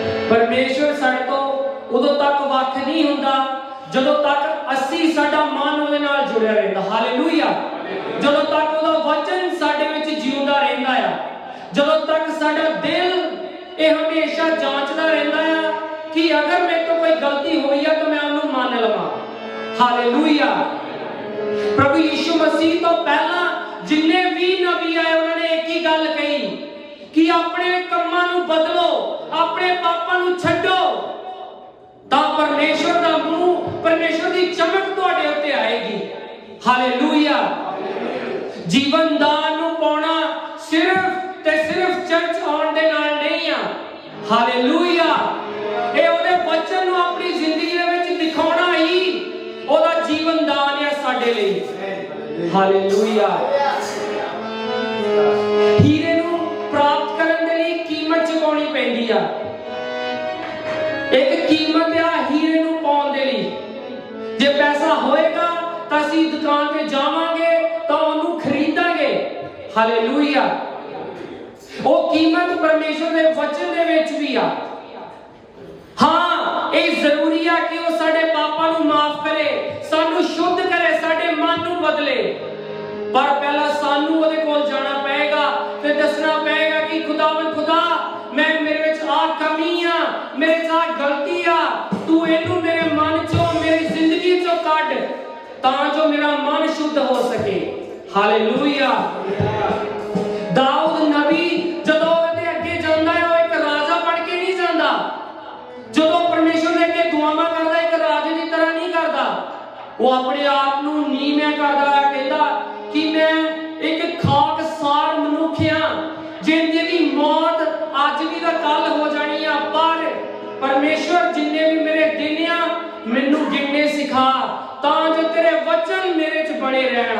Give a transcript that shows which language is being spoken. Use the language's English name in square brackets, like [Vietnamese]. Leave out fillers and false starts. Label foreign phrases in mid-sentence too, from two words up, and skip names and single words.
[Punjabi] ਪਰਮੇਸ਼ਰ ਸਾਡੇ ਤੋਂ ਉਦੋਂ ਤੱਕ ਵੱਖ ਨਹੀਂ ਹੁੰਦਾ ਜਦੋਂ ਤੱਕ ਅਸੀਂ ਸਾਡਾ ਮਨ ਉਹਦੇ ਨਾਲ ਜੁੜਿਆ ਰਹਿੰਦਾ। ਹਾਲੇਲੂਯਾ। ਜਦੋਂ ਤੱਕ ਉਹਦਾ ਵਚਨ ਸਾਡੇ ਵਿੱਚ ਜਿਉਂਦਾ ਰਹਿੰਦਾ ਆ, ਜਦੋਂ ਤੱਕ ਸਾਡਾ ਦਿਲ ਇਹ ਹਮੇਸ਼ਾ ਜਾਂਚਦਾ ਰਹਿੰਦਾ ਆ ਕਿ ਅਗਰ ਮੇਰੇ ਤੋਂ ਕੋਈ ਗ਼ਲਤੀ ਹੋਈ ਹੈ ਤੋ ਮੈਂ ਉਨ੍ਹਾਂ ਨੂੰ ਮੰਨ ਲਵਾਂ। ਹਾਲੇਲੂਯਾ। ਪ੍ਰਭੂ ਯਿਸੂ ਮਸੀਹ ਤੋਂ ਪਹਿਲਾਂ ਜਿੰਨੇ ਵੀ ਨਬੀ ਆਏ ਉਨ੍ਹਾਂ ਨੇ ਇੱਕ ਹੀ ਗੱਲ ਕਹੀ ਕਿ ਆਪਣੇ ਕੰਮਾਂ ਨੂੰ ਬਦਲੋ, ਆਪਣੇ ਪਾਪਾਂ ਨੂੰ ਛੱਡੋ, ਤਾਂ ਪਰਮੇਸ਼ਰ ਦਾ ਮੂੰਹ, ਪਰਮੇਸ਼ਰ ਦੀ ਚਮਕ ਤੁਹਾਡੇ ਉੱਤੇ ਆਏਗੀ। हालेलुया। ਜੀਵਨ ਦਾਨ ਨੂੰ ਪਾਉਣਾ ਸਿਰਫ਼ ਤੇ ਸਿਰਫ਼ ਚਰਚ ਆਉਣ ਦੇ ਨਾਲ ਨਹੀਂ ਆ। हालेलुया। ਇਹ ਉਹਦੇ ਵਚਨ ਨੂੰ ਆਪਣੀ ਜ਼ਿੰਦਗੀ ਦੇ ਵਿੱਚ ਦਿਖਾਉਣਾ ਹੀ ਉਹਦਾ ਜੀਵਨ ਦਾਨ ਹੈ ਸਾਡੇ ਲਈ। ਹਾਲੇਲੂਇਆ। ਹੀਰੇ ਨੂੰ ਪ੍ਰਾਪਤ ਕਰਨ ਦੇ ਲਈ ਕੀਮਤ ਚੁਕਾਉਣੀ ਪੈਂਦੀ ਆ। ਇੱਕ ਕੀਮਤ ਆ ਹੀਰੇ ਨੂੰ ਪਾਉਣ ਦੇ ਲਈ। ਜੇ ਪੈਸਾ ਹੋਏਗਾ ਤਾਂ ਅਸੀਂ ਦੁਕਾਨ ਤੇ ਜਾਵਾਂਗੇ ਤਾਂ ਉਹਨੂੰ ਖਰੀਦਾਂਗੇ। ਹਾਲੇਲੂਇਆ। ਉਹ ਕੀਮਤ ਪਰਮੇਸ਼ਰ ਦੇ ਵਚਨ ਦੇ ਵਿੱਚ ਵੀ ਆ। हाँ, ਇਹ ਜ਼ਰੂਰੀ ਹੈ ਕਿ ਉਹ ਸਾਡੇ ਪਾਪਾਂ ਨੂੰ ਮਾਫ਼ ਕਰੇ, ਸਾਨੂੰ ਸ਼ੁੱਧ ਕਰੇ, ਸਾਡੇ ਮਨ ਨੂੰ ਬਦਲੇ। ਪਰ ਪਹਿਲਾਂ ਸਾਨੂੰ ਉਹਦੇ ਕੋਲ ਜਾਣਾ ਪਏਗਾ ਤੇ ਦੱਸਣਾ ਪਏਗਾ ਕਿ ਖ਼ੁਦਾਵੰਦ ਖ਼ੁਦਾ ਮੈਂ ਮੇਰੇ ਵਿੱਚ ਆ ਕਮੀ ਆ, ਮੇਰੇ 'ਚ ਆ ਗ਼ਲਤੀ ਆ, ਤੂੰ ਇਹਨੂੰ ਮੇਰੇ ਮਨ 'ਚੋਂ, ਮੇਰੀ ਜ਼ਿੰਦਗੀ 'ਚੋਂ ਕੱਢ ਤਾਂ ਜੋ ਮੇਰਾ ਮਨ ਸ਼ੁੱਧ ਹੋ ਸਕੇ। हालेलुया। ਦਾਊਦ ਨਬੀ ਜਦੋਂ ਉਹਦੇ ਅੱਗੇ ਜਾਂਦਾ ਹੈ, ਉਹ ਇੱਕ ਰਾਜਾ ਬਣ ਕੇ ਨਹੀਂ ਜਾਂਦਾ। ਜਦੋਂ ਪਰਮੇਸ਼ਰ ਦੇ ਅੱਗੇ ਦੁਆਵਾਂ ਕਰਦਾ ਇੱਕ ਰਾਜੇ ਦੀ ਤਰ੍ਹਾਂ ਨਹੀਂ ਕਰਦਾ, ਉਹ ਆਪਣੇ ਆਪ ਨੂੰ ਨੀਵਾਂ ਕਰਦਾ ਹੈ। ਕਹਿੰਦਾ ਕਿ ਮੈਂ ਇੱਕ ਖਾਕਸਾਰ ਮਨੁੱਖ ਹਾਂ, ਜਿਹਦੀ ਮੌਤ ਅੱਜ ਵੀ ਤਾਂ ਕੱਲ ਹੋ ਜਾਣੀ ਆ, ਪਰ ਪਰਮੇਸ਼ਰ ਜਿੰਨੇ ਵੀ ਮੇਰੇ ਦਿਨ ਆ ਮੈਨੂੰ ਗਿਣਨੇ ਸਿਖਾ ਤਾਂ ਜੋ ਤੇਰੇ ਵਚਨ ਮੇਰੇ 'ਚ ਬਣੇ ਰਹਿਣ।